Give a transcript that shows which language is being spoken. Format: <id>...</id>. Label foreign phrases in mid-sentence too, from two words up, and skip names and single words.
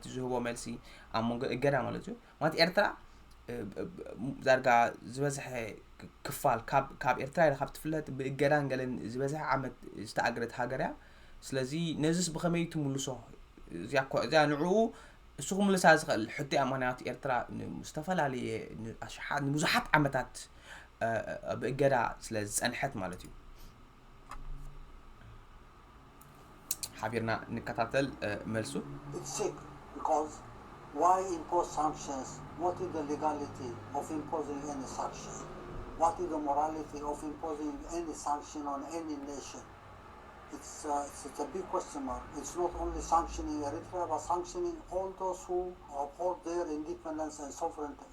<ti>ዝህቦ መልሲ ኣብ መንጎ እገዳ ማለት እዩ ማለት ኤርትራ ዛርጋ ዝበዝሐ ክፋል ካብ ኤርትራ ካብ ትፍለጥ ብእገዳን ገለን ዝበዝሐ ዓመት ዝተኣገረት ሃገር እያ ስለዚ ነዚስ ብኸመይ ትምልሶ እዚኣ ንዕኡ እሱ ክምልሳ ዝኽእል ሕቶ እያ ምክንያቱ ኤርትራ ዝተፈላለዩ ንብዙሓት ዓመታት በእገዳ ስለ ዝፀንሐት ማለት እዩ ሓቢርና ንከታተል መልሱ</ti> <en>It's sick because why impose sanctions? What is the legality of imposing any sanction? What is the morality of imposing any sanction on any nation? It's a big question mark. It's not only sanctioning Eritrea, but sanctioning all those who uphold their independence and sovereignty.</en>